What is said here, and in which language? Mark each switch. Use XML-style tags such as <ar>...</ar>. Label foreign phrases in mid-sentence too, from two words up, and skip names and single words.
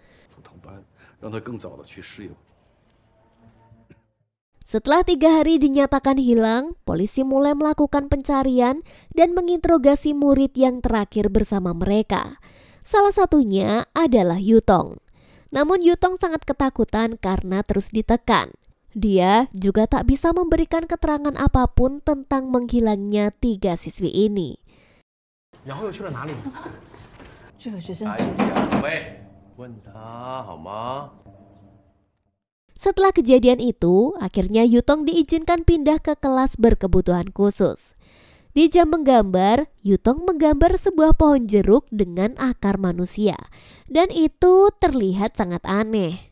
<id>Setelah 3 hari dinyatakan hilang, polisi mulai melakukan pencarian dan menginterogasi murid yang terakhir bersama mereka. Salah satunya adalah Yutong. Namun Yutong sangat ketakutan karena terus ditekan. Dia juga tak bisa memberikan keterangan apapun tentang menghilangnya 3 siswi ini.</id> <zh>然后又去了哪里？这个学生喂，问他好吗？</zh> <id>Setelah kejadian itu, akhirnya Yutong diizinkan pindah ke kelas berkebutuhan khusus. Di jam menggambar, Yutong menggambar sebuah pohon jeruk dengan akar manusia, dan itu terlihat sangat aneh.</id>